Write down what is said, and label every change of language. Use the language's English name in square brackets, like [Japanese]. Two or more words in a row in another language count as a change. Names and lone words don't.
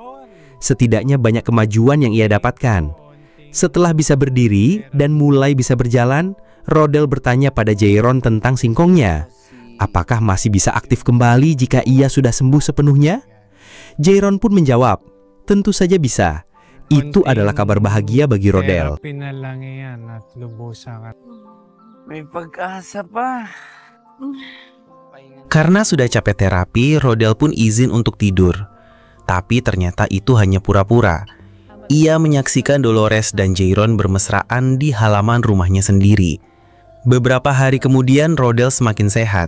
[Indonesian] Setidaknya banyak kemajuan yang ia dapatkan. Setelah bisa berdiri dan mulai bisa berjalan, Rodel bertanya pada Jairon tentang singkongnya. Apakah masih bisa aktif kembali jika ia sudah sembuh sepenuhnya? Jairon pun menjawab, tentu saja bisa. Itu adalah kabar bahagia bagi Rodel. [Filipino] Therapy na lang yan at lubusan. May pag-asa pa. [Indonesian] Karena sudah capek terapi, Rodel pun izin untuk tidur. Tapi ternyata itu hanya pura-pura. Ia menyaksikan Dolores dan Jairon bermesraan di halaman rumahnya sendiri. Beberapa hari kemudian, Rodel semakin sehat.